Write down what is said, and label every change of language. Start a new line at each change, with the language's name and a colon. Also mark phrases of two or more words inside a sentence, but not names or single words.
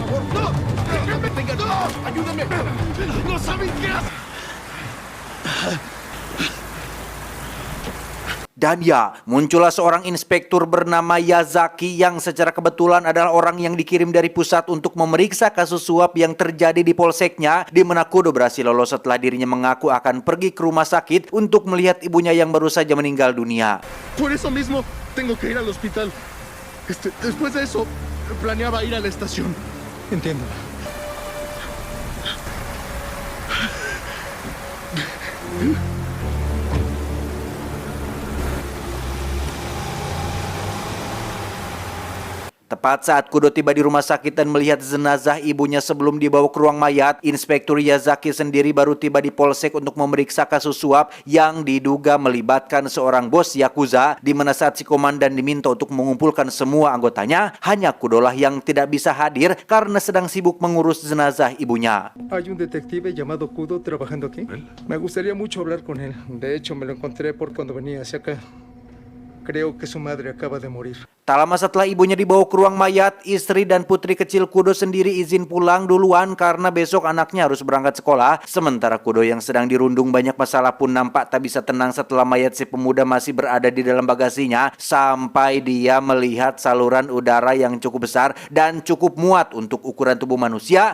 Indonesian: Dan muncullah seorang inspektur bernama Yazaki yang secara kebetulan adalah orang yang dikirim dari pusat untuk memeriksa kasus suap yang terjadi di polseknya, di mana Kudo berhasil lolos setelah dirinya mengaku akan pergi ke rumah sakit untuk melihat ibunya yang baru saja meninggal dunia.
Spanish: Por eso mismo tengo que ir al hospital. Después de eso planeaba ir a la estación. Entiendo.
Indonesian: Tepat saat Kudo tiba di rumah sakit dan melihat jenazah ibunya sebelum dibawa ke ruang mayat, Inspektur Yazaki sendiri baru tiba di polsek untuk memeriksa kasus suap yang diduga melibatkan seorang bos Yakuza, di mana saat si komandan diminta untuk mengumpulkan semua anggotanya, hanya Kudolah yang tidak bisa hadir karena sedang sibuk mengurus jenazah ibunya.
Spanish: Hay un detective llamado Kudo trabajando aquí. Me gustaría mucho hablar con él. De hecho, me lo encontré por cuando venía hacia acá. Creo que su madre acaba de morir.
Indonesian: Tak lama setelah ibunya dibawa ke ruang mayat, istri dan putri kecil Kudo sendiri izin pulang duluan karena besok anaknya harus berangkat sekolah. Sementara Kudo yang sedang dirundung banyak masalah pun nampak tak bisa tenang setelah mayat si pemuda masih berada di dalam bagasinya, sampai dia melihat saluran udara yang cukup besar dan cukup muat untuk ukuran tubuh manusia.